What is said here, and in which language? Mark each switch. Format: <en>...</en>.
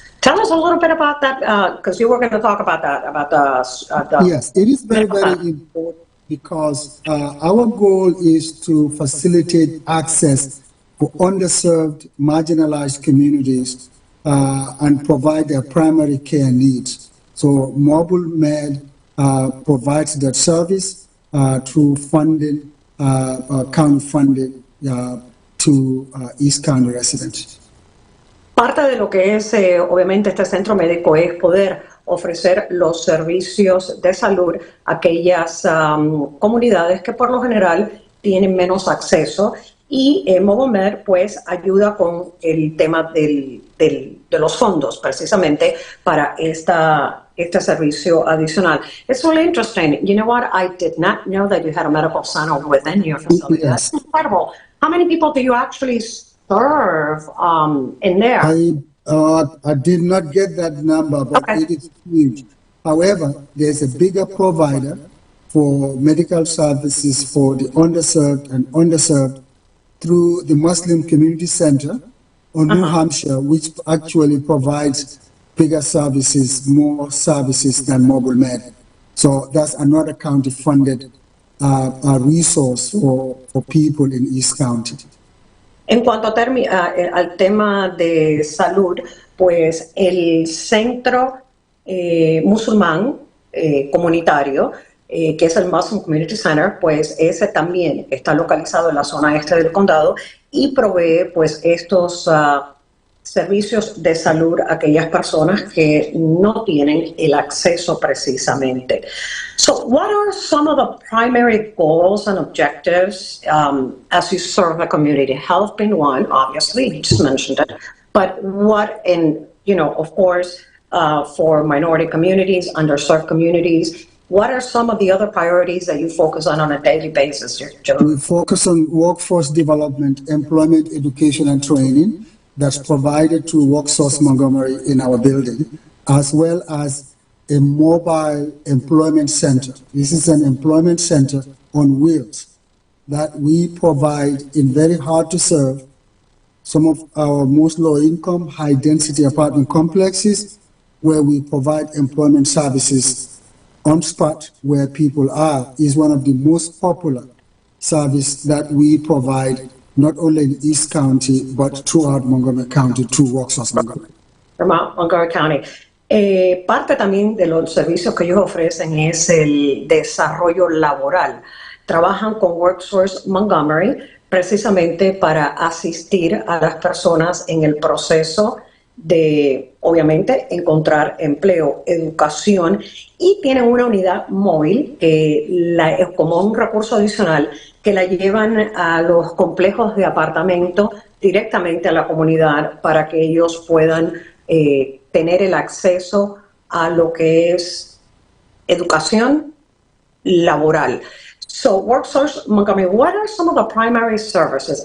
<en>Tell us a little bit about that, because you were going to talk about that, about the yes, it is very, very important, because our goal is to facilitate access for underserved, marginalized communities and provide their primary care needs. So Mobile Med provides that service through funding, county funding to East County residents.</en> <es>Parte de lo que es, obviamente, este centro médico es poder ofrecer los servicios de salud a aquellas comunidades que por lo general tienen menos acceso, y Mobile Med pues ayuda con el tema de los fondos precisamente para este servicio adicional.</es> <en>It's really interesting. You know what? I did not know that you had a medical center within your facility. Yes. That's incredible. How many people do you actually serve in there? I did not get that number, but Okay. It is huge. However, there's a bigger provider for medical services for the underserved and underserved through the Muslim Community Center on New Hampshire, which actually provides bigger services, more services than Mobile Med. So that's another county-funded resource for people in East County.</en> <es>En cuanto al tema de salud, pues el centro musulmán comunitario, que es el Muslim Community Center, pues ese también está localizado en la zona este del condado y provee pues estos servicios de salud a aquellas personas que no tienen el acceso precisamente.</es> <en>So what are some of the primary goals and objectives as you serve the community? Health being one, obviously, you just mentioned it, but what, and of course, for minority communities, underserved communities, what are some of the other priorities that you focus on a daily basis, Joe? We focus on workforce development, employment, education, and training. that's provided through WorkSource Montgomery in our building, as well as a mobile employment center. This is an employment center on wheels that we provide in very hard to serve, some of our most low income, high density apartment complexes, where we provide employment services on spot where people are, is one of the most popular service that we provide not only in East County, but throughout Montgomery County through WorkSource Montgomery. Montgomery County.</en> <es>Parte también de los servicios que ellos ofrecen es el desarrollo laboral. Trabajan con WorkSource Montgomery precisamente para asistir a las personas en el proceso de, obviamente, encontrar empleo, educación, y tienen una unidad móvil que es como un recurso adicional que la llevan a los complejos de apartamento directamente a la comunidad para que ellos puedan tener el acceso a lo que es educación laboral.</es> <en>So, WorkSource Montgomery, what are some of the primary services?</en>